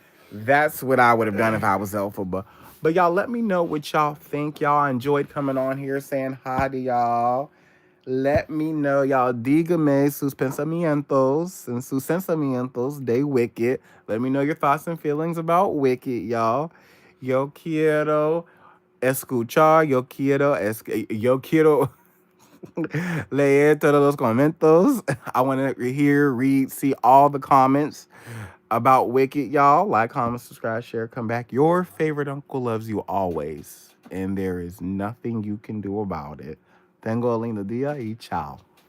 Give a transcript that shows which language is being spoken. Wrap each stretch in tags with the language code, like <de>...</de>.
<en>That's what I would have done if I was Elphaba. But y'all, let me know what y'all think. Y'all enjoyed coming on here saying hi to y'all. Let me know, y'all.</en> <es>Dígame sus pensamientos</es> <en>and</en> <es>sus sentimientos de Wicked.</es> <en>Let me know your thoughts and feelings about Wicked, y'all.</en> <es>Yo quiero escuchar. Yo quiero leer todos los comentarios.</es> <en>I want to read, see all the comments about Wicked, y'all. Like, comment, subscribe, share, come back. Your favorite uncle loves you always, and there is nothing you can do about it.</en> <es>Tengo lindo dia y ciao.</es>